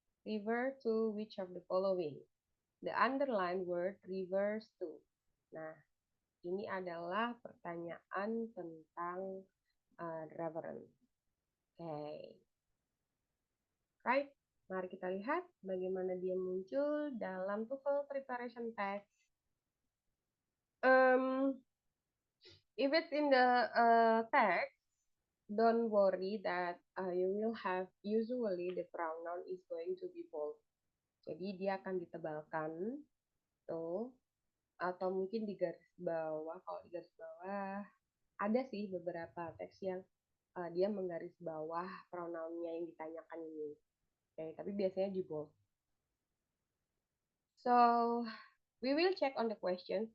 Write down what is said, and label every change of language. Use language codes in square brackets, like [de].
[en] Refer to which of the following? The underlined word reverse to. [id] Nah, ini adalah pertanyaan tentang reference. [en] Okay. Right, [id] mari kita lihat bagaimana dia muncul dalam TOEFL preparation text. [en] If it's in the text, don't worry that you will have usually the pronoun is going to be bold. [id] Jadi dia akan ditebalkan tuh atau mungkin di garis bawah. Kalau di garis bawah ada sih beberapa teks yang dia menggaris bawah pronounnya yang ditanyakan ini. Oke, tapi biasanya di bold. [en] So we will check on the questions.